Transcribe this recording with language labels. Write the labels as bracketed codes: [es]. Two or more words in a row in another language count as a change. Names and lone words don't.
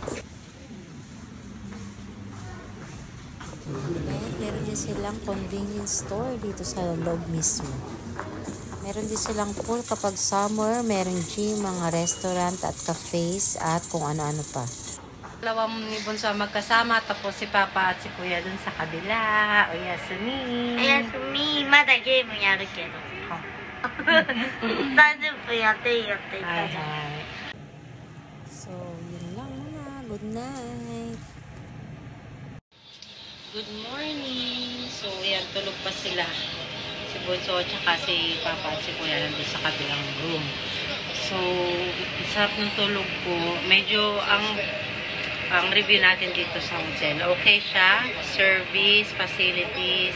[tl] And meron din silang [en] convenience store [tl] dito sa loob mismo. Meron din silang pool kapag summer. Meron gym, mga restaurant at cafes at kung ano-ano pa. Dalawang ni Bunso magkasama. Tapos si Papa at si Kuya dun sa kabila. [ja] おやすみ. Yasumi, まだゲームやるけど。30分やっていいよって言ったじゃん。 [tl] So, yun lang muna. [en] Good night. Good morning. [tl] So, yan, tulog pa sila. Si Bunso at saka si Papa at si Kuya nandun sa kabilang room. So, sarap ng tulog ko. Medyo ang review natin dito sa hotel. Okay siya. Service, facilities.